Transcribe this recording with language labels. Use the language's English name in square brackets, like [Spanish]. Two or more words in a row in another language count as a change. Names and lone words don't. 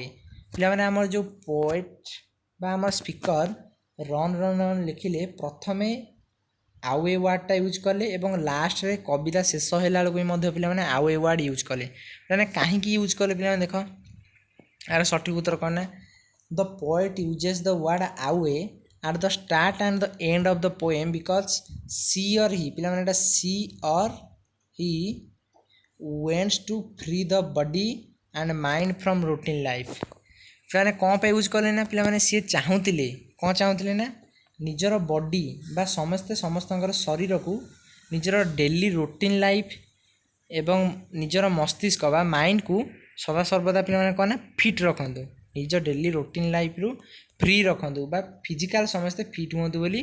[Odia] ପିଲାମାନେ ଆମର ଯେଉଁ ପୋଏଟ୍ ବା ଆମର ସ୍ପିକର ରନ୍ ରନ୍ ରନ୍ ଲେଖିଲେ ପ୍ରଥମେ [English] away wordଟା [Odia] ୟୁଜ୍ କଲେ ଏବଂ ଲାଷ୍ଟରେ କବିତା ଶେଷ ହେଲା ବେଳକୁ ବି ମଧ୍ୟ ପିଲାମାନେ [English] away word [Odia] ୟୁଜ୍ କଲେ। ମାନେ କାହିଁକି ୟୁଜ୍ କଲେ ପିଲାମାନେ ଦେଖ, ଏହାର ସଠିକ୍ ଉତ୍ତର କ'ଣ ନା, [English] the poet uses the word away at the start and the end of the poem because she or he, ପିଲାମାନେ ଏଟା she or he wants to free the body and mind from routine life। [Odia] ପିଲାମାନେ କ'ଣ ପାଇଁ ୟୁଜ୍ କଲେ ନା, ପିଲାମାନେ ସିଏ ଚାହୁଁଥିଲେ, କ'ଣ ଚାହୁଁଥିଲେ ନା, ନିଜର ବଡ଼ି ବା ସମସ୍ତଙ୍କର ଶରୀରକୁ ନିଜର [English] daily routine life [Odia] ଏବଂ ନିଜର ମସ୍ତିଷ୍କ ବା ମାଇଣ୍ଡକୁ ସଦାସର୍ବଦା ପିଲାମାନେ କ'ଣ ନା ଫିଟ୍ ରଖନ୍ତୁ, ନିଜ [English] daily routine lifeରୁ [Odia] ଫ୍ରି ରଖନ୍ତୁ ବା ଫିଜିକାଲ୍ ସମସ୍ତେ ଫିଟ୍ ହୁଅନ୍ତୁ ବୋଲି।